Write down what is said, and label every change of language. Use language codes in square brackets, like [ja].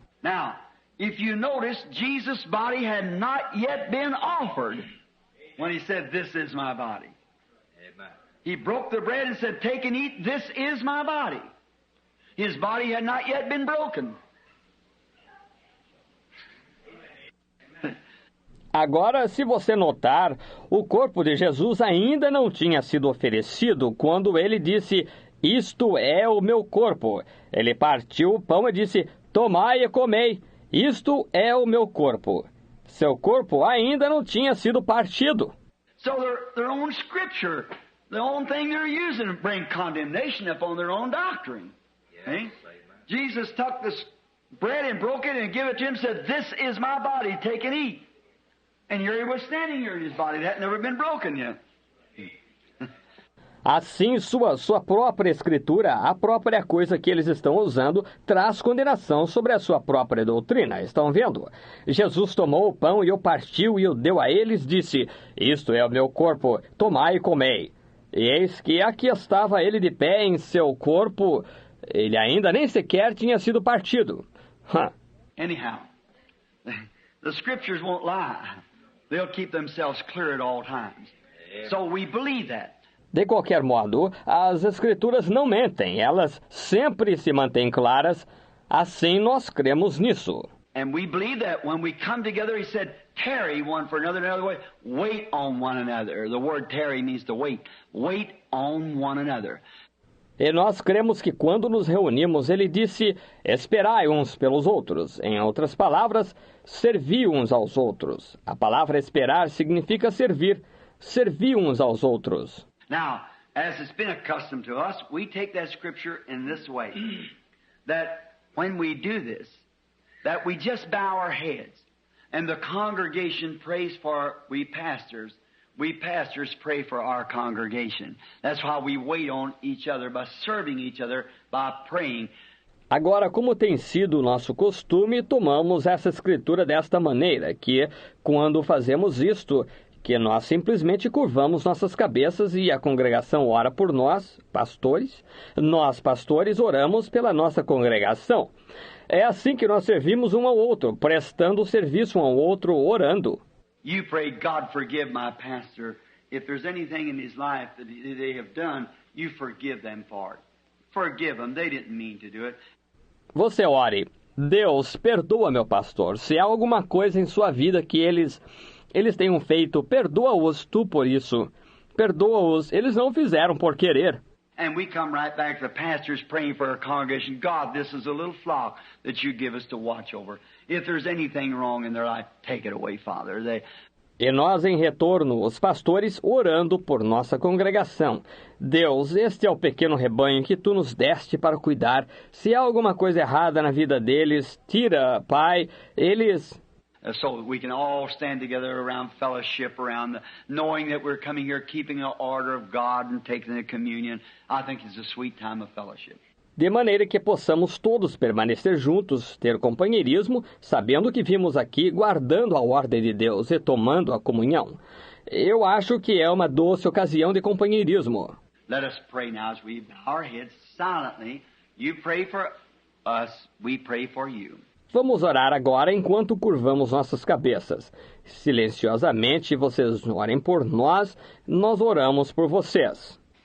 [en] Now, if you notice, Jesus' body had not yet been offered when he said, this is my body. Amen. He broke the bread and said, take and eat, this is my body. His body had not yet been broken. [pt] Agora, se você notar, o corpo de Jesus ainda não tinha sido oferecido quando ele disse, isto é o meu corpo. Ele partiu o pão e disse, tomai e comei, isto é o meu corpo. Seu corpo ainda não tinha sido partido. [en] So their own scripture, the own thing they're using to bring condemnation upon their own doctrine. Yes. Jesus took this bread and broke it and gave it to him and said, this is my body, take and eat. And here he was standing here in his body. That had never been broken yet. [pt] Assim, sua própria escritura, a própria coisa que eles estão usando, traz condenação sobre a sua própria doutrina. Estão vendo? Jesus tomou o pão e o partiu e o deu a eles, disse, isto é o meu corpo, tomai e comei. E eis que aqui estava ele de pé em seu corpo, ele ainda nem sequer tinha sido partido. [en] Anyhow, the scriptures won't lie. They'll keep themselves clear at all times. So we believe that. [pt] De qualquer modo, as escrituras não mentem, elas sempre se mantêm claras, assim nós cremos nisso. [en] And we believe that when we come together, he said, tarry one for another, another way, wait on one another. The word tarry means to wait. Wait on one another. [pt] E nós cremos que quando nos reunimos, ele disse, esperai uns pelos outros. Em outras palavras, servi uns aos outros. A palavra esperar significa servir. Servi uns aos outros. [en] Now, as it's been accustomed to us, we take that scripture in this way. That when we do this, that we just bow our heads. And the congregation prays for we pastors. We pastors pray for our congregation. That's why we wait on each other by serving each other, by praying. [pt] Agora, como tem sido o nosso costume, tomamos essa escritura desta maneira, que quando fazemos isto, que nós simplesmente curvamos nossas cabeças e a congregação ora por nós, pastores. Nós, pastores, oramos pela nossa congregação. É assim que nós servimos um ao outro, prestando serviço um ao outro, orando. [en] You pray, God forgive my pastor. If there's anything in his life that they have done, you forgive them for it. Forgive them. They didn't mean to do it. [pt] Você ore, Deus, perdoa meu pastor. Se há alguma coisa em sua vida que eles tenham feito, perdoa-os tu por isso. Perdoa-os, eles não fizeram por querer. [en] And we come right back to the pastors praying for our congregation. God, this is a little flock that you give us to watch over. If there's anything wrong in their life, take it away, Father. [pt] E nós, em retorno, os pastores orando por nossa congregação. Deus, este é o pequeno rebanho que tu nos deste para cuidar. Se há alguma coisa errada na vida deles, tira, Pai, eles... [en] So that we can all stand together around fellowship, knowing that we're coming here, keeping the order of God and taking the communion. I think it's a sweet time of fellowship. [pt] De maneira que possamos todos permanecer juntos, ter companheirismo, sabendo que vimos aqui, guardando a ordem de Deus e tomando a comunhão. Eu acho que é uma doce ocasião de companheirismo. [en] Let us pray now as we bow our heads silently. You pray for us, we pray for you. [pt] Vamos orar agora enquanto curvamos nossas cabeças. Silenciosamente, vocês orem por nós, nós oramos por vocês.